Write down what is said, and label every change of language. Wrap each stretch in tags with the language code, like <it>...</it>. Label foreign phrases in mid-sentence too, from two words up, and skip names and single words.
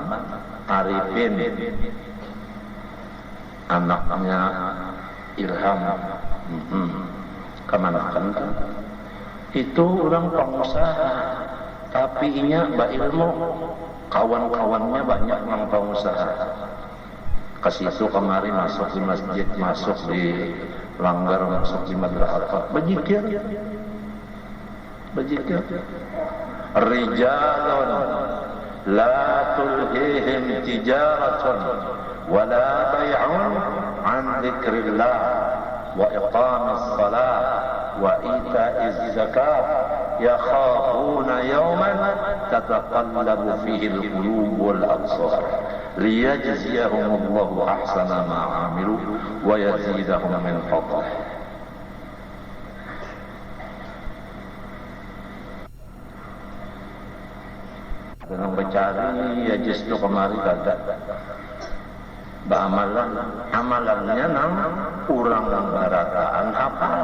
<bjn>Arifin, anaknya Ilham, kemanakan kan? Itu orang pengusaha, tapi inya berilmu. Kawan-kawannya banyak yang pengusaha. Ke situ kemari masuk di masjid, masuk di langgar, masuk di madrasah. Berzikir.</bjn> <ar>رجال لا تلهيهم تجارة ولا بيع عن ذكر الله وإقام الصلاة وإيتاء الزكاة يخافون يوما تتقلب فيه القلوب والأبصار ليجزيهم الله أحسن ما عملوا ويزيدهم من فضله.</ar> <bjn>Dengan mencari ya justru kemari kagak amalannya nang kurang barataan hafal.</bjn>